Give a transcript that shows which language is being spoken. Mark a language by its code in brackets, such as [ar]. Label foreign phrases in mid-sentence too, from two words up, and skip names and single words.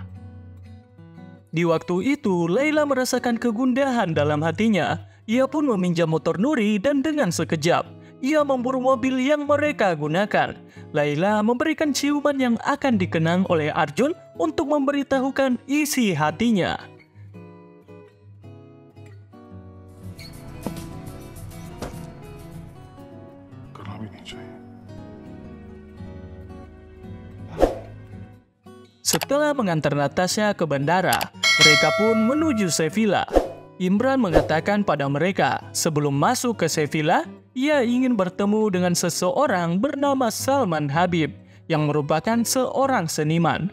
[id] Di waktu itu, Laila merasakan kegundahan dalam hatinya. Ia pun meminjam motor Nuri dan dengan sekejap, ia memburu mobil yang mereka gunakan. Laila memberikan ciuman yang akan dikenang oleh Arjun untuk memberitahukan isi hatinya. [hi] करना भी नहीं चाहिए। [id] Setelah mengantar Natasha ke bandara, mereka pun menuju Sevilla. Imran mengatakan pada mereka sebelum masuk ke Sevilla, ia ingin bertemu dengan seseorang bernama Salman Habib yang merupakan seorang seniman.